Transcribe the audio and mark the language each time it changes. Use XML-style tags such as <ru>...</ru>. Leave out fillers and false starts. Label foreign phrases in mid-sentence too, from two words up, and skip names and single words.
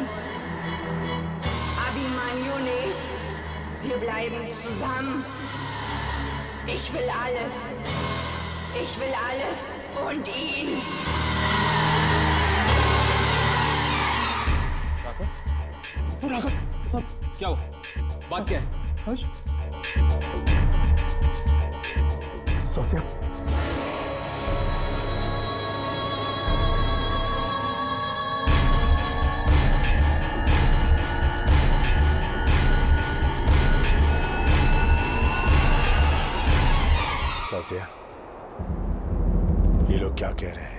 <de>Abhimanyu nicht. Wir bleiben zusammen. Ich will alles. Ich will alles und ihn.</de> <hi>क्या हुआ? बात क्या है? सोचिए। साजिया, ये लोग क्या कह रहे हैं?</hi>